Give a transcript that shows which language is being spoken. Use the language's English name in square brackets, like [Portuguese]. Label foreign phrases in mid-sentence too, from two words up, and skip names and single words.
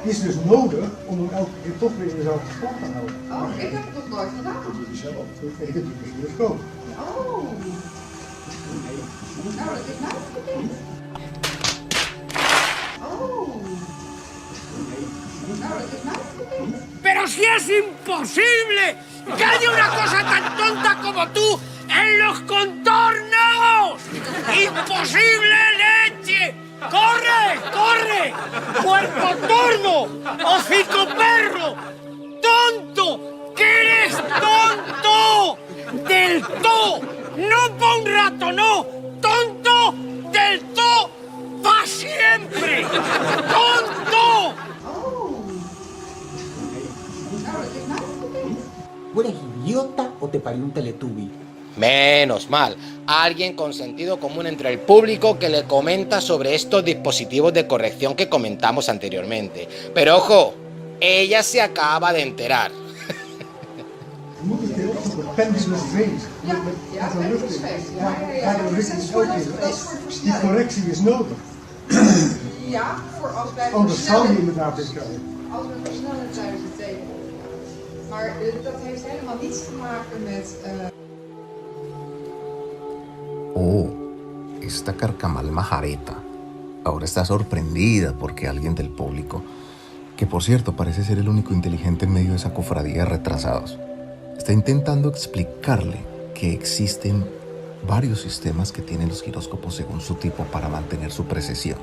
[Dutch] Het is dus nodig om hem elke keer toch weer in dezelfde stand te houden. Oh, ik heb het nog nooit gedaan. Dat doet hij zelf. Nee, dat doet de gyroscoop. Oh. Nou, dat is nou bekend. Oh. Nou, dat is nou bekend. [Spanish] ¡Pero si es imposible que haya una cosa tan tonta como tú en los contornos! ¡Imposible, leche! ¡Corre, corre! ¡Cuerpo torno! ¡Hocico perro! ¡Tonto! ¡Que eres tonto! ¡Del todo! ¡No pa' un rato, no! ¡Tonto del todo! ¡Pa' siempre! ¡Tonto! [Dutch] Oh. Nou, dat is nou bekend. [Spanish] ¿Tú eres idiota o te parió un Teletubby? Menos mal, alguien con sentido común entre el público que le comenta sobre estos dispositivos de corrección que comentamos anteriormente. Pero ojo, ella se acaba de enterar. [Dutch] Je moet het heel op een [English] pendulum phase. [Dutch] Ja, [English] pendulum phase. [Dutch] Ja. Waar de richting is ook Dat is in. voor Die versnelling. correctie is nodig. Ja, voor als wij Anders zou je versnellen. inderdaad dit krijgen. Als we versnellen tijdens het tekenen. Maar dat heeft helemaal niets te maken met... [Spanish] Oh, esta carcamal majareta ahora está sorprendida porque alguien del público, que por cierto parece ser el único inteligente en medio de esa cofradía de retrasados, está intentando explicarle que existen varios sistemas que tienen los giróscopos según su tipo para mantener su precisión.